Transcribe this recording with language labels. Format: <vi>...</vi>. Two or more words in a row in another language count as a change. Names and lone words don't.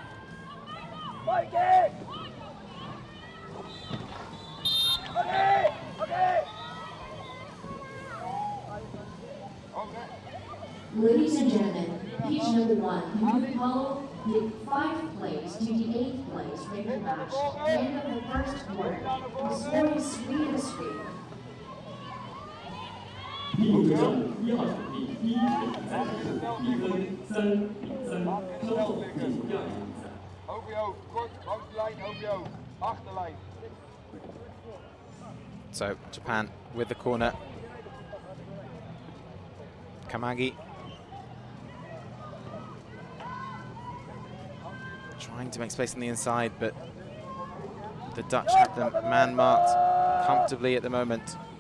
<en>Ladies and gentlemen, pitch number 1, Polo, with 5 plays to the 8th place regular match. End of the first quarter. The score is 3-3.</en> <zh>第5决战1号场地第1局比赛结束，1分3-3，稍后进行第2局比赛。</zh> <nl>Over jou, kort, langs de lijn, over jou, achterlijn.</nl> <en>So Japan with the corner. Kamagi trying to make space on the inside, but the Dutch have them man-marked comfortably at the moment.</en>